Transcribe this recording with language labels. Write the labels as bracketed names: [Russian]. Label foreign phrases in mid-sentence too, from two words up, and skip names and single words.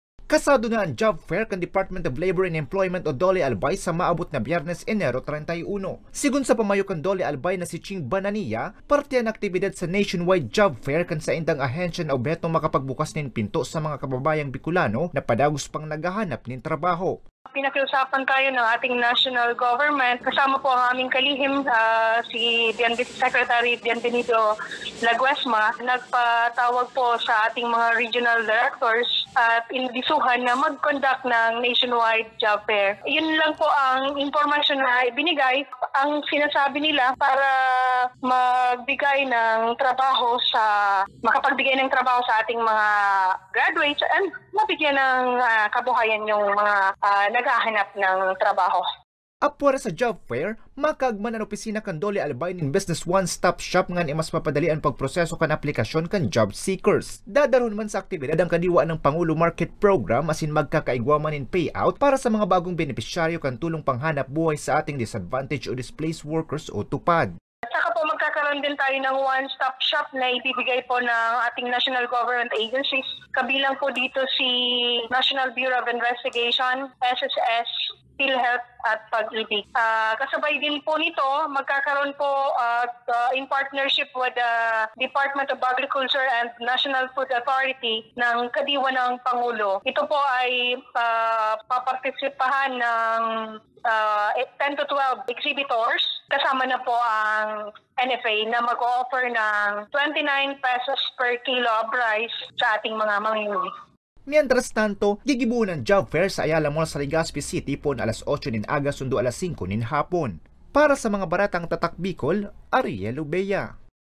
[Bikol] Kasado na ang job fair kan Department of Labor and Employment o DOLE Albay sa maabot na Biyernes, Enero 31. Sigun sa pamayo kan DOLE Albay na si Ching Banania, parte ang aktibidad sa nationwide job fair kan sa indang ahensya na objeto makapagbukas nin pinto sa mga kababayang Bicolano na padagos pang naghahanap nin trabaho. [Filipino] Pinakiusapan tayo ng ating national government. Kasama po ang aming kalihim, si Secretary Bienvenido Laguesma. Nagpatawag po sa ating mga [English] regional directors [Filipino] at inibisuhan na mag-conduct ng [English] nationwide job fair. [Filipino] Yun lang po ang informasyon na ibinigay. Ang sinasabi nila para magbigay ng trabaho makapagbigay ng trabaho sa ating mga graduates and mabigyan ng kabuhayan yung mga naghahanap ng trabaho. [Bikol] Apwara sa job fair, makagman ang opisina kan DOLE Albay nin Business One-Stop Shop nga ni mas mapadali ang pagproseso kan aplikasyon kan [English] job seekers. [Bikol] Dadaron man sa aktibidad ang kadiwa ng Pangulo Market Program asin magkakaigwaman in payout para sa mga bagong benepisyaryo kan tulong panghanap buhay sa ating disadvantaged o [English] displaced workers [Bikol] o tupad. [Filipino] Saka po magkakaroon din tayo ng one-stop shop na ibibigay po ng ating national government agencies. Kabilang po dito si National Bureau of Investigation, SSS, PhilHealth at Pag-ibig. Kasabay din po nito, magkakaroon po [English] in partnership with the Department of Agriculture and National Food Authority [Filipino] ng kadiwa ng Pangulo. Ito po ay papartisipahan ng 10 to 12 exhibitors. Kasama na po ang NFA na mag-o-offer ng 29 [English] pesos per kilo of rice [Filipino] sa ating mga mamimili. [Spanish] Mientras tanto, [Bikol] gigibuon ang job fair sa Ayala Mall sa Legazpi City po na alas 8 nin aga sundo alas 5 nin hapon. Para sa mga baratang tatak Bicol, Ariel Ubeya.